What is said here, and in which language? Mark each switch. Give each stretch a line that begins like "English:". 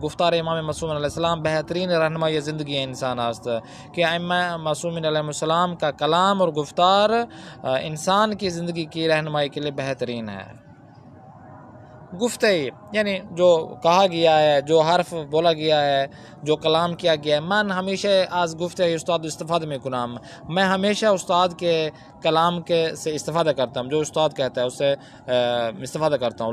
Persian: گفتار امام معصوم علیہ السلام بہترین رہنمائی زندگی انسان است
Urdu: کہ امام معصوم علیہ السلام کا کلام اور گفتار انسان کی زندگی کی رہنمائی کے لیے بہترین ہے. گفتگی یعنی جو کہا گیا ہے، جو حرف بولا گیا ہے، جو کلام کیا گیا ہے.
Persian: من ہمیشہ از گفتگی استاد استفاده میکنم.
Urdu: میں ہمیشہ استاد کے کلام کے سے استفادہ کرتا ہوں، جو استاد کہتا ہے اس سے استفادہ کرتا ہوں.